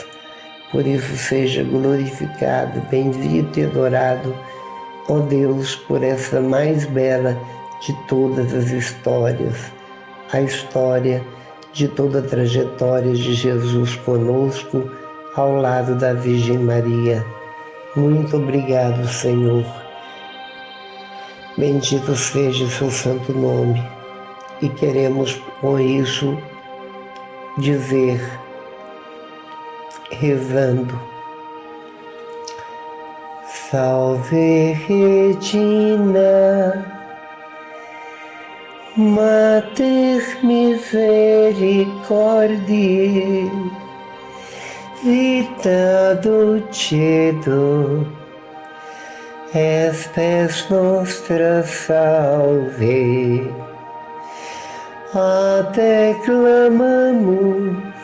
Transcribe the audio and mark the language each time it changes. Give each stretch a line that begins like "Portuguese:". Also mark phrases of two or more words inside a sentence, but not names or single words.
Portuguese: Por isso seja glorificado, bendito e adorado, ó Deus, por essa mais bela de todas as histórias, a história de toda a trajetória de Jesus conosco, ao lado da Virgem Maria. Muito obrigado, Senhor. Bendito seja o seu santo nome. E queremos com isso dizer, rezando:
Latin: Salve Regina, Mater Misericordiae, vita dulcedo, espes nostra salve, a te clamamos,